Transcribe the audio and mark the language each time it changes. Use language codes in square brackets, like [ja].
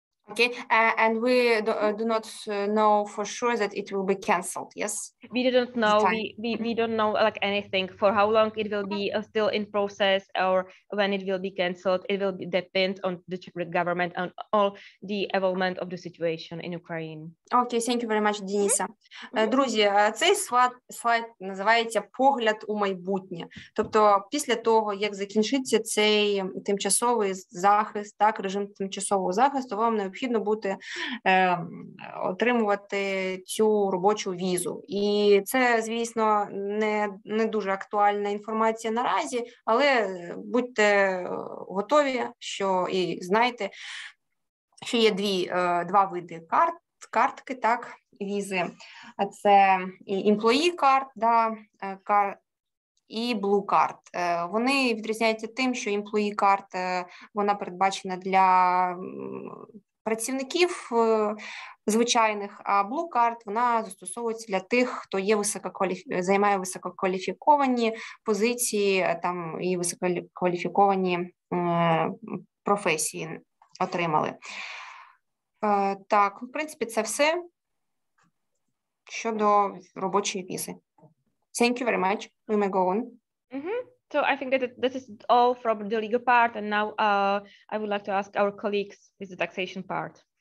[en] Okay, and we do not know for sure that it will be cancelled, yes? We don't know, we don't know like anything for how long it will be still in process or when it will be cancelled. It will depend on the Czech government and all the evolvement of the situation in Ukraine. Okay, thank you very much, Дениса. [uk] Друзі, цей слайд називається «Погляд у майбутнє». Тобто після того, як закінчиться цей тимчасовий захист, так, режим тимчасового захисту, вам необхідно буде отримувати цю робочу візу. І це, звісно, не дуже актуальна інформація наразі, але будьте готові, що і знайте, що є два види картки, так, візи. Це employee card, да, і blue card. Вони відрізняються тим, що employee card, вона передбачена для працівників звичайних, а blue card, вона застосовується для тих, хто є займає висококваліфіковані позиції там, і висококваліфіковані професії отримали. Так, в принципі, це все щодо робочої візи. [en] Thank you very much. We may go on. So I think that this is all from the legal part, and now I would like to ask our colleagues with the taxation part.